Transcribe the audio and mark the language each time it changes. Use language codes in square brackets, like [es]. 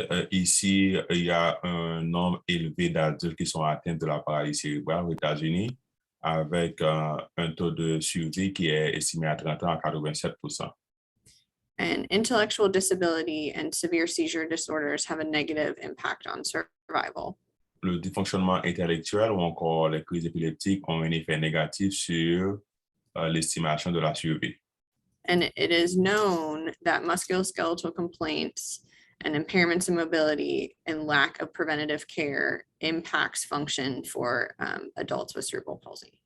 [fr] Ici, il y a un nombre élevé d'adultes qui sont atteints de la paralysie cérébrale aux États-Unis avec un taux de survie qui est estimé à 30 ans à 87%. [en] And intellectual disability and severe seizure disorders have a negative impact on survival. [fr] Le dysfonctionnement intellectuel ou encore les crises épileptiques ont un effet négatif sur l'estimation de la survie. [en] And it is known that musculoskeletal complaints and impairments in mobility and lack of preventative care impacts function for adults with cerebral palsy.